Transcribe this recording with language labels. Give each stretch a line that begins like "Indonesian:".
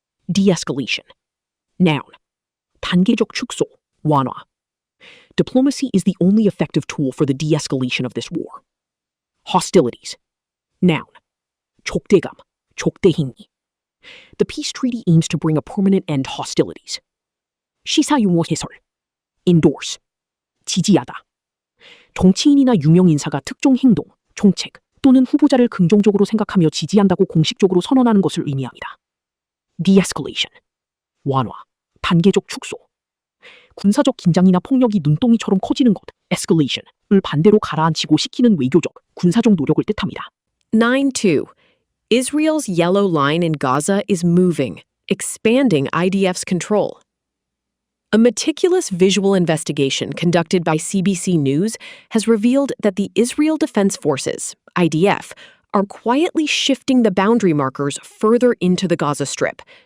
English: De-escalation. Noun.
Korean: 단계적 축소, 완화.
English: Diplomacy is the only effective tool for the de-escalation of this war. Hostilities. Noun.
Korean: 족대감, 족대행위.
English: The peace treaty aims to bring a permanent end to hostilities.
Korean: 시사용어 해설. Endorse. 지지하다. 정치인이나 유명 인사가 특정 행동, 정책 또는 후보자를 긍정적으로 생각하며 지지한다고 공식적으로 선언하는 것을 의미합니다. De-escalation. 완화, 단계적 축소. 군사적 긴장이나 폭력이 눈덩이처럼 커지는 것, escalation을 반대로 가라앉히고 시키는 외교적, 군사적 노력을 뜻합니다. 9-2.
English: Israel's yellow line in Gaza is moving, expanding IDF's control. A meticulous visual investigation conducted by CBC News has revealed that the Israel Defense Forces, IDF, are quietly shifting the boundary markers further into the Gaza Strip.